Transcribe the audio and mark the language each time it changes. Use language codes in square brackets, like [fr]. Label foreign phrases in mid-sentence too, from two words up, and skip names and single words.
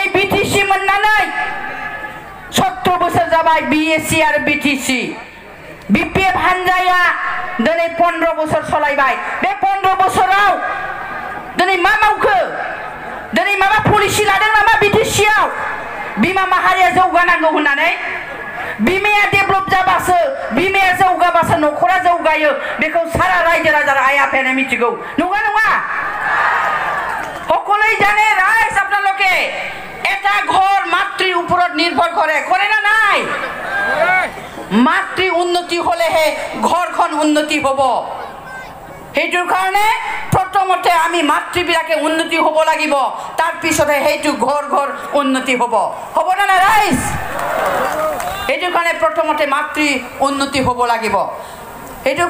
[brx] बिटिसि मोननानै 17 बोसोर जाबाय बिएससि आरो बिटिसि बिपिएफ हानजाया दिनै 15 बोसोर सलायबाय बे 15 बोसोराव दिनै मा मावखो दिनै माबा पलिसि लादों नामा बिटिसिआव बिमा माहारिया जौगानांगौ होननानै बिमाया डेभलप जाबासो बिमाया जौगाबासो न'खरा जौगायो बेखौ सारा रायजो राजा आइ आफायानो मिथिगौ नङा नङा [as] সকলেই জানে রাইজ আপনালোকে এটা ঘর মাতৃ উপরত নির্ভর করে না নাই মাতৃ উন্নতি হলেহে ঘরখন উন্নতি হব সেইটোৰ কাৰণে প্ৰথমতে আমি মাতৃবিলাকে উন্নতি হ'ব লাগিব তাৰ পিছতে সেইটো ঘৰ ঘৰ উন্নতি হ'ব না ৰাইজ এইটোৰ কাৰণে প্ৰথমতে মাতৃ উন্নতি হ'ব লাগিব এইটোৰ